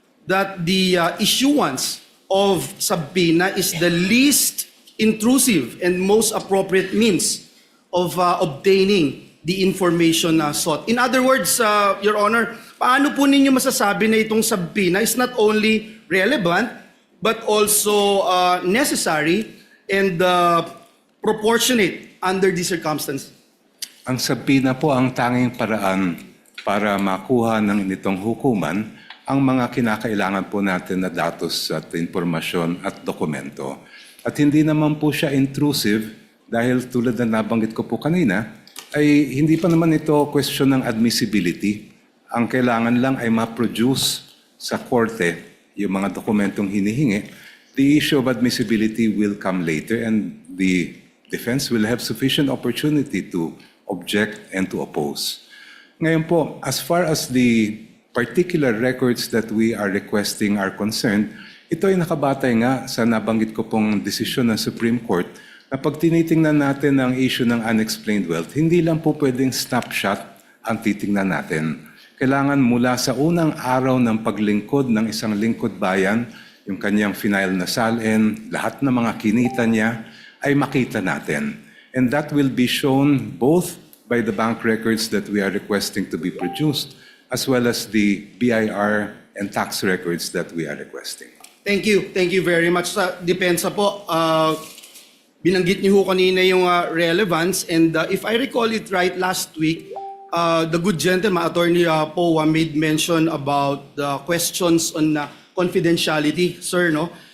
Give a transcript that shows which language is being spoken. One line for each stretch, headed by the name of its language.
English: that the issuance of subpoena is the least intrusive and most appropriate means of obtaining the information sought? In other words, Your Honor,
Filipino: paano po ninyo masasabi na itong
English: subpoena is not only relevant but also necessary and proportionate under these circumstances?
Filipino: Ang subpoena po ang tanging paraan para makuha ng initong hukuman ang mga kinakailangan po natin na datos at impormasyon at dokumento. At hindi naman po siya intrusive dahil tulad na nabanggit ko po kanina, ay hindi pa naman ito question ng admissibility. Ang kailangan lang ay ma-produce sa korte yung mga dokumentong hinihingi.
English: The issue of admissibility will come later and the defense will have sufficient opportunity to object and to oppose.
Filipino: Ngayon po,
English: as far as the particular records that we are requesting are concerned,
Filipino: ito ay nakabatay nga sa nabanggit ko pong desisyon ng Supreme Court na pag tinitingnan natin ang issue ng unexplained wealth, hindi lang po pwedeng snapshot ang titingnan natin. Kailangan mula sa unang araw ng paglingkod ng isang lingkod bayan, yung kanyang final na salin, lahat ng mga kinita niya ay makita natin.
English: And that will be shown both by the bank records that we are requesting to be produced as well as the BIR and tax records that we are requesting. Thank you. Thank you very much.
Filipino: Sa depensa po, binanggit niyo ho kanina yung
English: relevance, and if I recall it right, last week, the good gentleman, Attorney Powa, made mention about the questions on confidentiality, sir, no?